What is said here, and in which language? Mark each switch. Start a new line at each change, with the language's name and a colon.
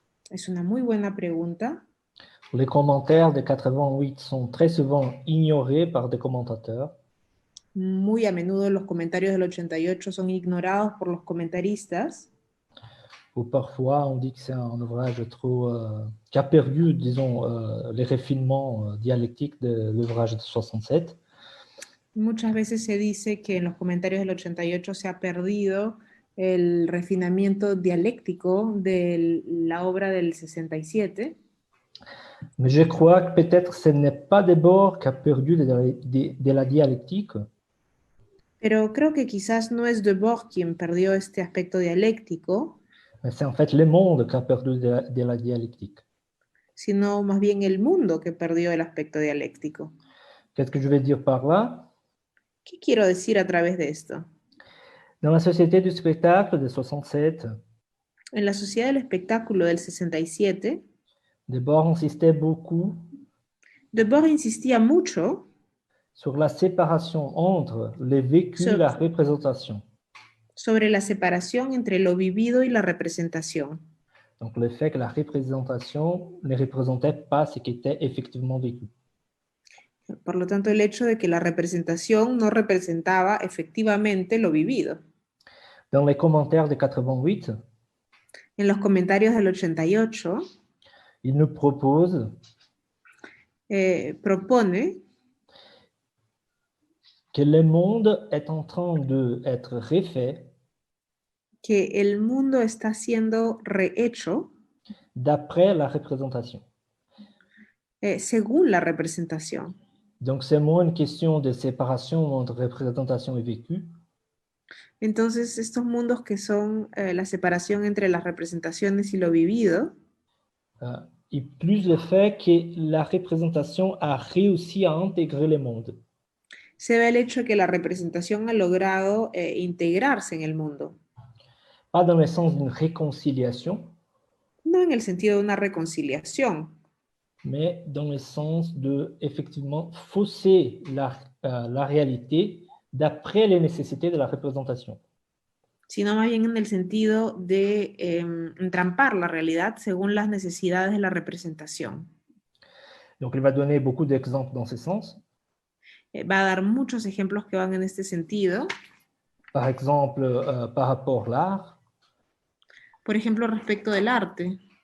Spanish: Es una muy buena pregunta.
French: Les commentaires de 88 sont très souvent ignorés par des commentateurs.
Spanish: Muy a menudo los comentarios del 88 son ignorados por los comentaristas.
French: Ou parfois, on dit que c'est un ouvrage trop... qui a perdu, disons, les refinements dialectiques de l'ouvrage de 67.
Spanish: Muchas veces se dice que en los comentarios del 88 se ha perdido el refinamiento dialéctico de la obra del 67.
French: Mais je crois que peut-être ce n'est pas Debord qui a perdu de la dialectique.
Spanish: Pero creo que quizás no es Debord quien perdió este aspecto dialéctico,
French: Mais c'est en fait le monde qui a perdu de la dialectique.
Spanish: sino más bien el mundo que perdió el aspecto dialéctico.
French: Qu'est-ce que je veux dire par là?
Spanish: ¿Qué quiero decir a través de esto?
French: Dans la société du spectacle de 67,
Spanish: En la sociedad del espectáculo del 67,
French: Debord insistait beaucoup
Spanish: Debord insistía mucho
French: sur la séparation entre le vécu et la représentation.
Spanish: sobre la separación entre lo vivido y la representación.
French: Donc, le fait que la représentation ne représentait pas ce qui était effectivement vécu.
Spanish: Por lo tanto, el hecho de que la representación no representaba efectivamente lo vivido.
French: Dans les commentaires de 88,
Spanish: En los comentarios del 88,
French: il nous propose
Spanish: propone
French: que le monde est en train d'être refait
Spanish: que el mundo está siendo rehecho
French: d'après la représentation.
Spanish: Según la representación.
French: Donc, c'est moins une question de séparation entre représentation et vécu.
Spanish: Entonces, estos mundos que son la separación entre las representaciones y lo vivido,
French: et plus le fait que la représentation a réussi à intégrer le monde.
Spanish: se ve el hecho de que la representación ha logrado integrarse en el mundo.
French: Pas dans le sens d'une réconciliation,
Spanish: No en el sentido de una reconciliación,
French: mais dans le sens de, effectivement, fausser la réalité d'après les nécessités de la représentation.
Spanish: Sino más bien en el sentido de entrampar la realidad según las necesidades de la representación.
French: Donc, il va donner beaucoup d'exemples dans ce sens.
Spanish: Va a dar muchos ejemplos que van en este sentido.
French: Par exemple, par rapport à l'art,
Spanish: Por ejemplo, respecto del arte,